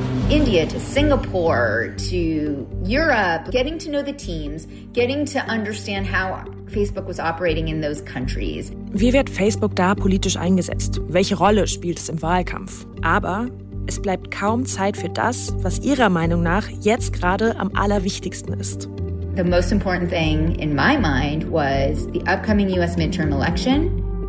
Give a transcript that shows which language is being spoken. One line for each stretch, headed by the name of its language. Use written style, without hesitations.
English: India to Singapore to Europe, getting to know the teams, getting to understand how Facebook was operating in those countries.
German: Wie wird Facebook da politisch eingesetzt? Welche Rolle spielt es im Wahlkampf? Aber es bleibt kaum Zeit für das, was ihrer Meinung nach jetzt gerade am allerwichtigsten ist.
English: The most important thing in my mind was the upcoming US midterm election.